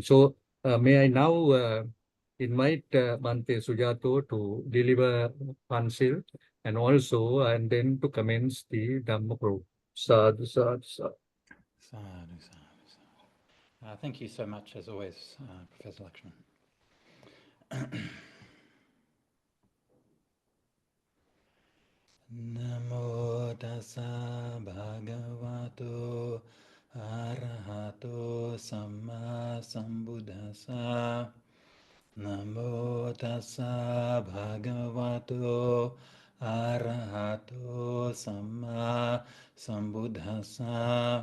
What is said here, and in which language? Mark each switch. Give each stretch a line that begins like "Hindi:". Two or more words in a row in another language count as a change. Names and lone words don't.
English: So may I now invite Bhante Sujato to deliver Pansil and then to commence the Dhamma program.
Pali: Sadhu, sadhu, sadhu. Sadhu, sadhu, sadhu.
English: Thank you so much, as always, Professor Lakshman.
Pali: Namo tassa bhagavato arahato samma sambuddhassa. Namo tassa bhagavato arahato samma sambuddhassa.